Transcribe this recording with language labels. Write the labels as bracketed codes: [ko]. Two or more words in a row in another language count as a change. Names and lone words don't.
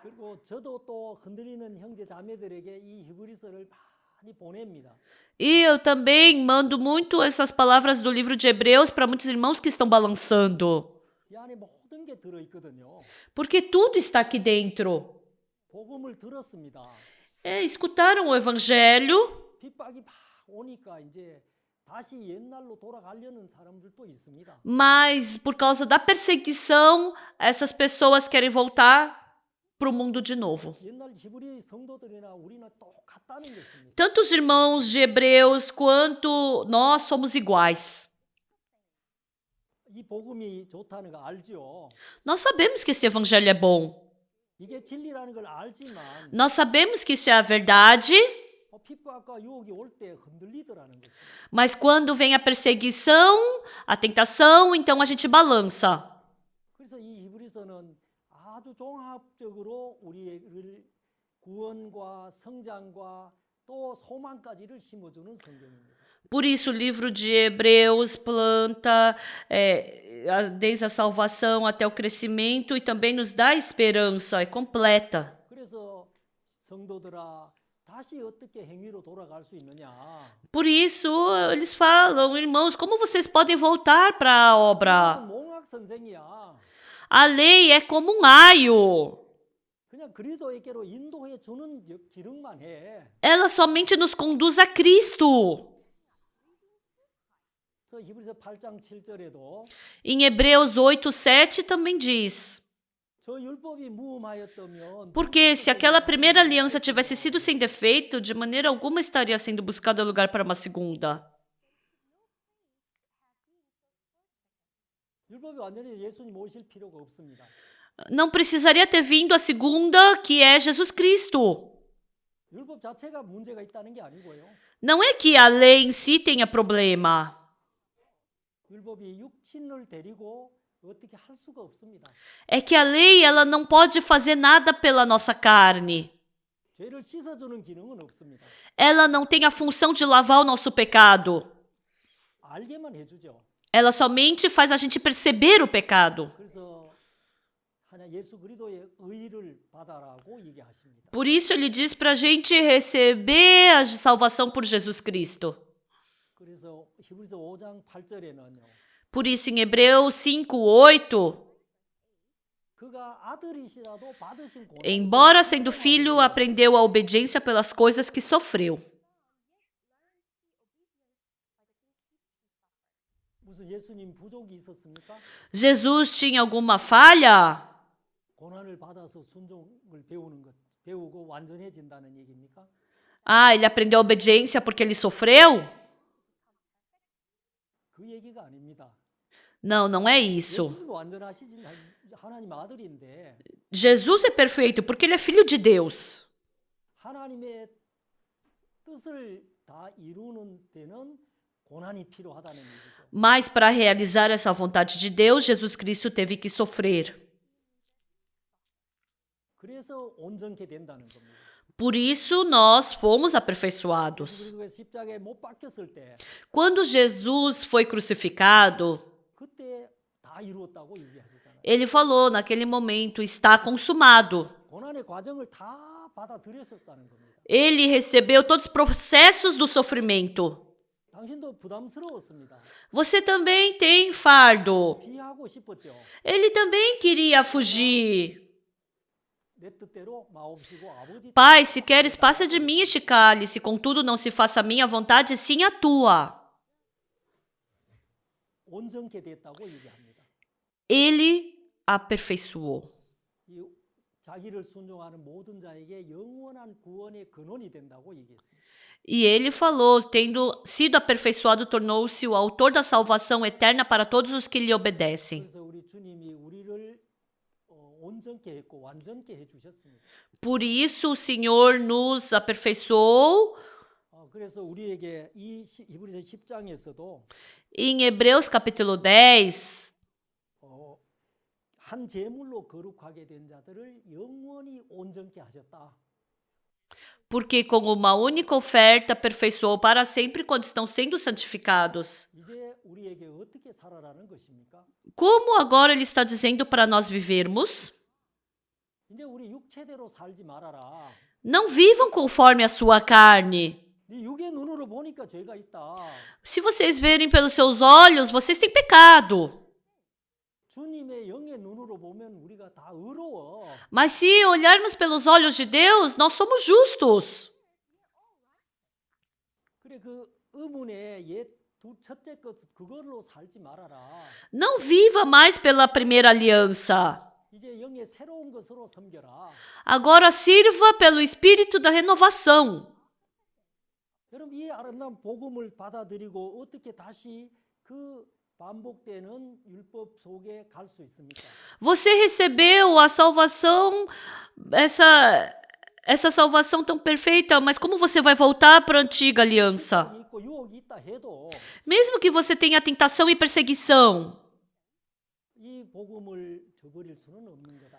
[ko] 그리고 저도 또 흔들리는 형제 자매들에게 이 히브리서를 많이 보냅니다. [pt] E eu também mando muito essas palavras do livro de Hebreus para muitos irmãos que estão balançando. [ko] 이 안에 모든 게 들어 있거든요. [pt] Porque tudo está aqui dentro. [ko] 복음을 들었습니다. [pt] Escutaram o evangelho, [ko] 핍박이 막 오니까 이제 다시 옛날로 돌아가려는 사람들도 있습니다. [pt] mas por causa da perseguição, essas pessoas querem voltar para o mundo de novo. [ko] 옛날 히브리 성도들이나 우리나 똑같다는 것입니다. [pt] Tanto os irmãos de Hebreus quanto nós somos iguais. [ko] 이 복음이 좋다는 거 알죠? [pt] Nós sabemos que esse evangelho é bom. [ko] 이게 진리라는 걸 알지만 [pt] Nós sabemos que isso é a verdade, [ko] 핍박과 유혹이 올 때 흔들리더라는 것입니다. [pt] mas quando vem a perseguição, a tentação, então a gente balança. [ko] 그래서 이 히브리서는 아주 종합적으로 우리를 구원과 성장과 또 소망까지를 심어주는 성경입니다. [pt] Por isso, o livro de Hebreus planta desde a salvação até o crescimento e também nos dá esperança, é completa. [ko] 그래서 성도들아 다시 어떻게 행위로 돌아갈 수 있느냐? [pt] Por isso, eles falam, irmãos, como vocês podem voltar para a obra? [ko] 몽학 선생이야. [pt] A lei é como um aio. [ko] 그냥 그리스도에게로 인도해 주는 기능만 해. [pt] Ela somente nos conduz a Cristo. [ko] 그래서 히브리서 8장 7절에도 [pt] Em Hebreus 8:7 também diz: [ko] 저 율법이 무음하였다면 [pt] porque se aquela primeira aliança tivesse sido sem defeito, de maneira alguma estaria sendo buscado lugar para uma segunda. [ko] 율법이 완전히 예수님 오실 필요가 없습니다. [pt] Não precisaria ter vindo a segunda, que é Jesus Cristo. [ko] 율법 자체가 문제가 있다는 게 아니고요. [pt] Não é que a lei em si tenha problema. [ko] 율법이 육신을 데리고 어떻게 할 수가 없습니다. [pt] É que a lei ela não pode fazer nada pela nossa carne. [ko] 죄를 씻어주는 기능은 없습니다. [pt] Ela não tem a função de lavar o nosso pecado. [ko] 알게만 해주죠. [pt] Ela somente faz a gente perceber o pecado. [ko] 그래서 하나 예수 그리스도의 의를 받아라고 얘기하십니다. [pt] Por isso ele diz para a gente receber a salvação por Jesus Cristo. [ko] 그래서 히브리서 5장 8절에는요. [pt] Por isso em Hebreus 5:8, [ko] 그가 아들이시라도 받으신 고난 [pt] embora sendo filho, aprendeu a obediência pelas coisas que sofreu. [ko] 무슨 예수님 부족이 있었습니까? [pt] Jesus tinha alguma falha? [ko] 고난을 받아서 순종을 배우고 완전해진다는 얘기입니까? [pt] Ah, ele aprendeu a obediência porque ele sofreu? [ko] 그 얘기가 아닙니다. [pt] Não, não é isso. [ko] 예수님도 완전하시진 하나님 아들인데 [pt] Jesus é perfeito porque ele é filho de Deus. [ko] 하나님의 뜻을 다 이루는 데는 고난이 필요하다는 얘기죠. [pt] Mas para realizar essa vontade de Deus, Jesus Cristo teve que sofrer. [ko] 그래서 온전케 된다는 겁니다. [pt] Por isso nós fomos aperfeiçoados. [ko] 그리고 십자가에 못 박혔을 때 [pt] Quando Jesus foi crucificado, [ko] 그때 다 이루었다고 얘기하셨잖아요. [pt] ele falou naquele momento, está consumado. [ko] 고난의 과정을 다 받아들였었다는 겁니다. [pt] Ele recebeu todos os processos do sofrimento. [ko] 당신도 부담스러웠습니다. [pt] Você também tem fardo. [ko] 피하고 싶었죠. [pt] Ele também queria fugir. [ko] 내 뜻대로 마옵시고 아버지 [pt] Pai, se queres, passa de mim este cálice, contudo não se faça a minha vontade, sim a tua. [ko] 온전케 됐다고 얘기합니다. [pt] Ele aperfeiçoou. [ko] 이 자기를 순종하는 모든 자에게 영원한 구원의 근원이 된다고 얘기했습니다. [pt] E ele falou, tendo sido aperfeiçoado, tornou-se o autor da salvação eterna para todos os que lhe obedecem. [ko] 그래서 우리 주님이 우리를 온전케 했고 완전케 해주셨습니다. [pt] Por isso o Senhor nos aperfeiçoou. [ko] 그래서 우리에게 이 히브리서 10장에서도 [pt] Em Hebreus capítulo 10, [ko] 한 제물로 거룩하게 된 자들을 영원히 온전케 하셨다. [pt] Porque com uma única oferta aperfeiçoou para sempre quando estão sendo santificados. [ko] 이제 우리에게 어떻게 살아라는 것입니까? [pt] Como agora ele está dizendo para nós vivermos? [ko] 이제 우리 육체대로 살지 말아라. [pt] Não vivam conforme a sua carne. [ko] 네 육의 눈으로 보니까 죄가 있다. [pt] Se vocês verem pelos seus olhos, vocês têm pecado. [ko] 주님의 영의 눈으로 보면 우리가 다 의로워. [pt] Mas se olharmos pelos olhos de Deus, nós somos justos. [ko] 그래 그 의문의 첫째 것 그걸로 살지 말아라. [pt] Não viva mais pela primeira aliança. [ko] 이제 영의 새로운 것으로 섬겨라. [pt] Agora sirva pelo espírito da renovação. [ko] 여러분 이 아름다운 복음을 받아들이고 어떻게 다시 그 반복되는 율법 속에 갈 수 있습니까? [pt] Você recebeu a salvação, essa salvação tão perfeita, mas como você vai voltar para a antiga aliança? [ko] 있고 유혹이 있다 해도 [pt] Mesmo que você tenha tentação e perseguição, [ko] 이 복음을 저버릴 수는 없는 거다.